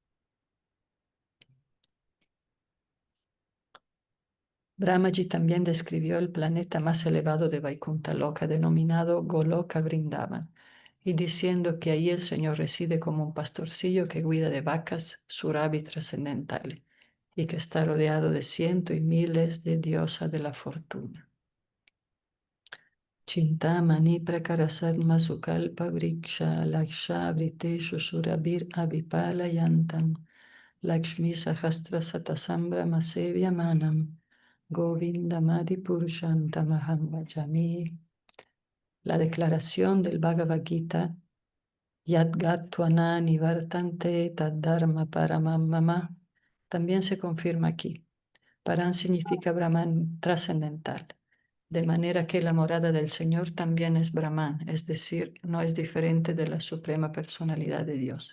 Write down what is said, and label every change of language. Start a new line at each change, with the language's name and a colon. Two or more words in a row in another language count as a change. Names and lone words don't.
Spanish: Brahmaji también describió el planeta más elevado de Vaikuntha Loka, denominado Goloka Vrindavan, y diciendo que allí el Señor reside como un pastorcillo que cuida de vacas surabhi trascendentales y que está rodeado de cientos y miles de diosas de la fortuna.
Sanskrit: चिन्तामणि प्रकरसद्मसु कल्पवृक्ष लक्षावृतेषु सुरभीर् अभिपालयन्तम् लक्ष्मी सहस्र शतसम्भ्रम सेव्यमानं गोविन्दम् आदिपुरुषं तम् अहं भजामि. La declaración del Bhagavad Gita यद्गत्वा न निवर्तन्ते तद्धाम परमं मम también se confirma aquí.
Spanish: Param significa Brahman trascendental, de manera que la morada del Señor también es Brahman, es decir, no es diferente de la suprema personalidad de Dios.